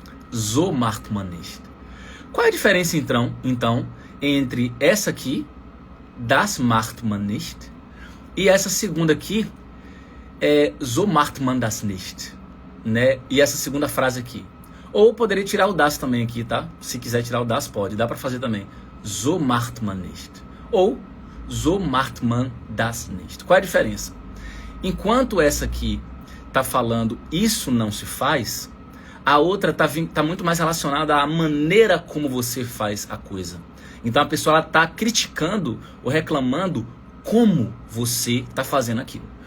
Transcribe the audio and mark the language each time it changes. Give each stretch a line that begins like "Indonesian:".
German: So macht man nicht.
Portuguese: Qual é a diferença então entre essa aqui
German: das macht man nicht.
Portuguese: E essa segunda aqui é
German: so macht man das nicht,
Portuguese: né? E essa segunda frase aqui. Ou poderia tirar o das também aqui, tá? Se quiser tirar o das, pode. Dá para fazer também.
German: So macht man nicht.
Portuguese: Ou
German: so macht man das nicht.
Portuguese: Qual é a diferença? Enquanto essa aqui tá falando isso não se faz, a outra tá muito mais relacionada à maneira como você faz a coisa. Então a pessoa ela tá criticando ou reclamando como você tá fazendo aquilo.